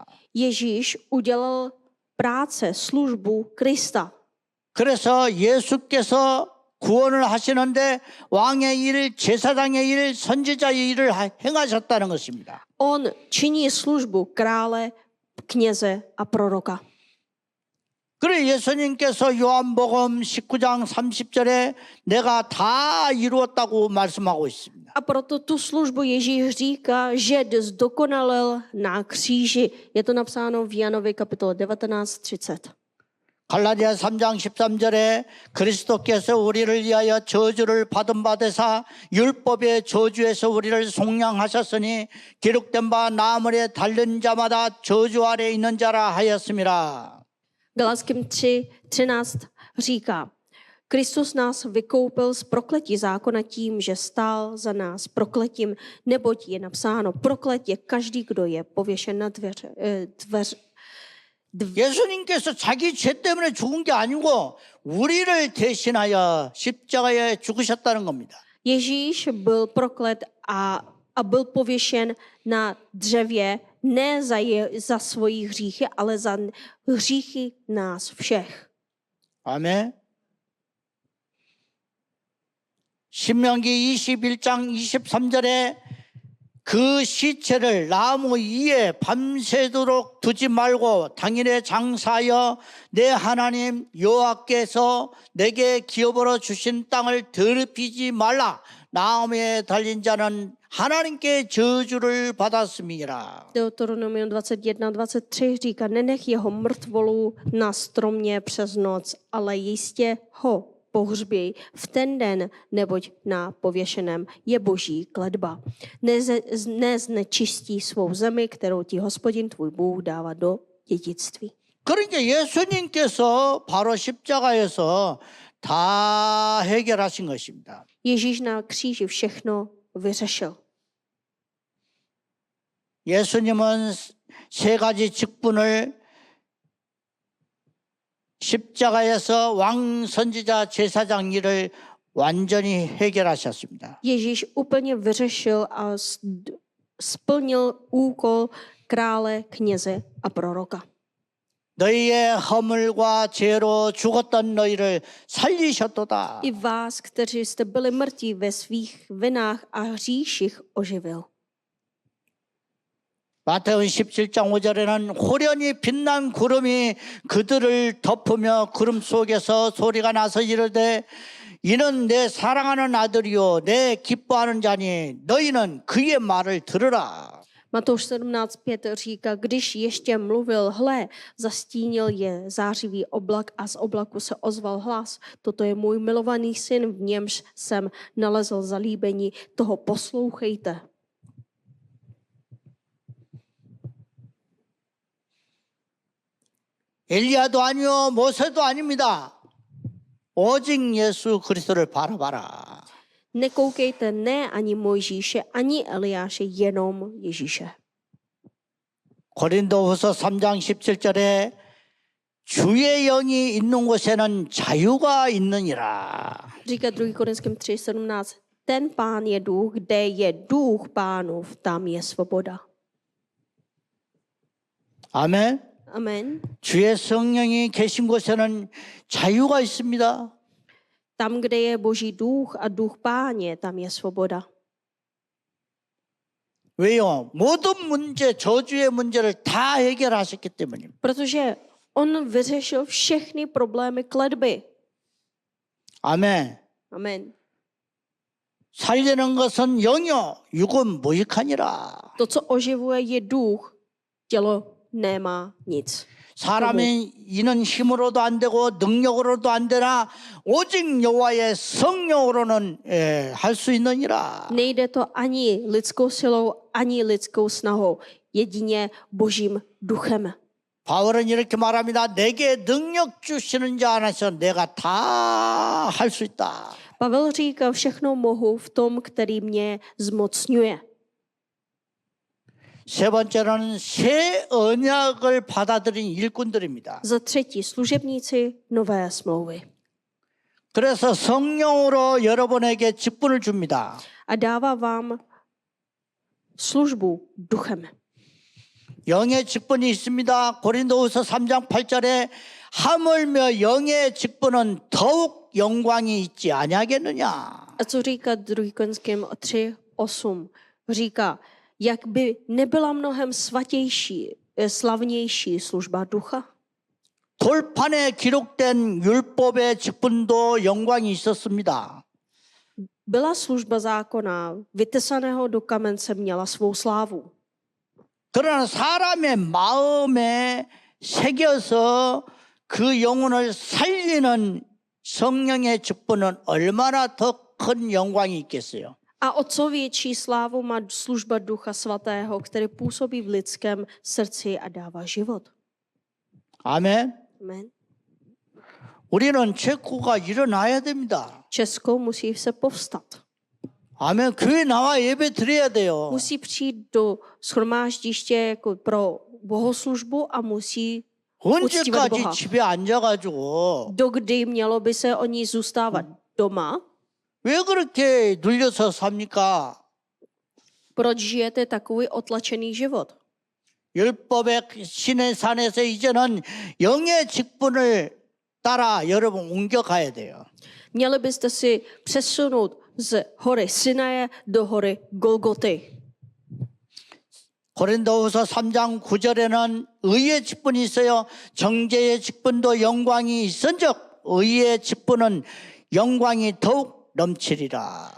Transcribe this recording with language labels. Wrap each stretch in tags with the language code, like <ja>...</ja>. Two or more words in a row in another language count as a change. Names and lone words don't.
<cs>Ježíš udělal práce, službu Krista.</cs> <ko>그래서 예수께서 구원을 하시는데 왕의 일, 제사장의 일, 선지자의 일을 행하셨다는 것입니다.</ko> <cs>On činí službu krále, kněze a proroka.</cs> <ko>그래 예수님께서 요한복음 19장 30절에 내가 다 이루었다고 말씀하고 있습니다.</ko> <cs>A proto tu službu Ježíš říká, že zdokonalil na kříži. Je to napsáno v Janovi kapitole 19:30.</cs> <ko>갈라디아 3장 13절에 그리스도께서 우리를 위하여 저주를 받은 바 되사 율법의 저주에서 우리를 속량하셨으니 기록된 바 나무에 달린 자마다 저주 아래 있는 자라 하였습니다.</ko> <cs>Galackým 3:13 říká, Kristus nás vykoupil z prokletí zákona tím, že stál za nás prokletím, neboť je napsáno, proklet je každý, kdo je pověšen na</cs> <ko>예수님께서 자기 죄 때문에 죽은 게 아니고 우리를 대신하여 십자가에 죽으셨다는 겁니다.</ko> <cs>Ježíš byl proklet a byl pověšen na dřevě ne za svoji hříchy, ale za hříchy nás všech.</cs> <ko>아멘. 신명기 21장 23절에 그 시체를 나무 위에 밤새도록 두지 말고 당일에 장사하여 내 하나님 여호와께서 내게 기업으로 주신 땅을 더럽히지 말라. 나무에 달린 자는 하나님께 저주를 받았음이라.</ko> <cs>Deuteronomium 21:23 říká, nenech jeho mrtvolu na stromě přes noc, ale jistě ho pohřběj v ten den, neboť na pověšeném je boží kletba. Neznečistí svou zemi, kterou ti Hospodin tvůj Bůh dává do dědictví.</cs> <ko>그러니까 예수님께서 바로 십자가에서 다 해결하신 것입니다.</ko> <cs>Ježíš na kříži všechno vyřešil.</cs> <ko>예수님은 세 가지 직분을 십자가에서 왕, 선지자, 제사장 일을 완전히 해결하셨습니다.</ko> <cs>Ježíš úplně vyřešil a splnil úkol krále, kněze a proroka.</cs> <ko>너희의 허물과 죄로 죽었던 너희를 살리셨도다.</ko> <cs>I vás, kteří jste byli mrtví ve svých vinách a hříších, oživil.</cs> <ko>마태복음 17장 5절에는 호련히 빛난 구름이 그들을 덮으며 구름 속에서 소리가 나서 이르되 이는 내 사랑하는 아들이요 내 기뻐하는 자니 너희는 그의 말을 들으라.</ko> <cs>Matouš 17:5 říká, když ještě mluvil, hle, zastínil je zářivý oblak a z oblaku se ozval hlas. Toto je můj milovaný syn, v němž jsem nalezl zalíbení, toho poslouchejte.</cs> <ko>엘리야도 아니요 모세도 아닙니다. 오직 예수 그리스도를 바라봐라.</ko> <cs>Nekoukejte ne ani Mojžíše, ani Eliáše, jenom Ježíše.</cs> <ko>고린도후서 3장 17절에 주의 영이 있는 곳에는 자유가 있느니라.</ko> <cs>Říká 2. Korinským 3:17. Ten pán je duch, kde je duch pánův, tam je svoboda.</cs> <ko>아멘.</ko> <cs>Amen.</cs> <ko>주의 성령이 계신 곳에는 자유가 있습니다.</ko> <cs>Tam, kde je Boží duch a duch páně, tam je svoboda.</cs> <ko>왜요? 모든 문제, 저주의 문제를 다 해결하셨기 때문입니다.</ko> <cs>Protože on vyřešil všechny problémy kletby.</cs> <ko>아멘.</ko> <cs>Amen.</cs> <ko>살리는 것은 영이요, 육은 무익하니라.</ko> <cs>To, co oživuje, je duch, tělo nemá nic.</cs> <ko>사람이 이는 힘으로도 안 되고 능력으로도 안 되나 오직 여호와의 성령으로는 할 수 있느니라.</ko> <cs>Nejde to ani lidskou silou, ani lidskou snahou, jedině Božím duchem.</cs> <ko>바울은 이렇게 말합니다. 내게 능력 주시는 자 안에서 내가 다 할 수 있다.</ko> <cs>Pavel říká, všechno mohu v tom, který mě zmocňuje.</cs> <ko>세 번째로는 새 언약을 받아들인 일꾼들입니다.</ko> <cs>Za třetí, služebníci nové smlouvy.</cs> <ko>그래서 성령으로 여러분에게 직분을 줍니다.</ko> <cs>A dává vám službu duchem.</cs> <ko>영의 직분이 있습니다. 고린도후서 3장 8절에 하물며 영의 직분은 더욱 영광이 있지 아니하겠느냐.</ko> <cs>A co říká 2. Korinským 3:8? Říká, jak by nebyla mnohem svatější, slavnější služba ducha.</cs> <ko>돌판에 기록된 율법의 직분도 영광이 있었습니다.</ko> <cs>Byla služba zákona, vytesaného do kamence, měla svou slávu.</cs> <ko>그러나 사람의 마음에 새겨서 그 영혼을 살리는 성령의 직분은 얼마나 더 큰 영광이 있겠어요.</ko> <cs>A o co větší slávu má služba Ducha Svatého, který působí v lidském srdci a dává život.</cs> <ko>아멘.</ko> <cs>Amen.</cs> <ko>우리는 체코가 일어나야 됩니다.</ko> <cs>Česko musí se povstat.</cs> <ko>아멘. 교회 나와 예배 드려야 돼요.</ko> <cs>Musí přijít do shromáždiště jako pro bohoslužbu a musí uctívat</cs> <ko>언제까지</ko> <cs>Boha.</cs> <ko>집에 앉아가지고</ko> <cs>Dokdy mělo by se oni zůstávat doma?</cs> <ko>왜 그렇게 눌려서 삽니까?</ko> <cs>Proč žijete takový otlačený život?</cs> <ko>율법의 신의 산에서 이제는 영의 직분을 따라 여러분 옮겨가야 돼요.</ko> <cs>Měli byste si přesunout z hory Sinaje do hory Golgoty.</cs> <ko>고린도후서 3장 9절에는 의의 직분이 있어요. 정죄의 직분도 영광이 있은즉 의의 직분은 영광이 더욱 넘치리라.</ko>